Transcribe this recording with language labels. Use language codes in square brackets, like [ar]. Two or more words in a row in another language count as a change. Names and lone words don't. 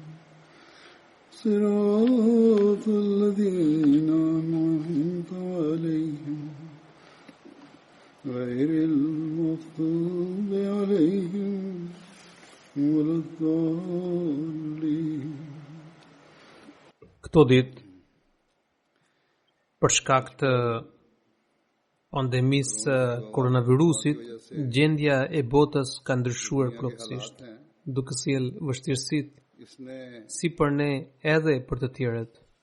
[ar] صراط الذين أنعمت عليهم غير المغضوب عليهم ولا الضالين. [sq] Këto ditë, për shkak të pandemisë koronavirusit, gjendja e botës ka ndryshuar plotësisht, duke sjellë vështirësitë si për ne edhe për të tjerët.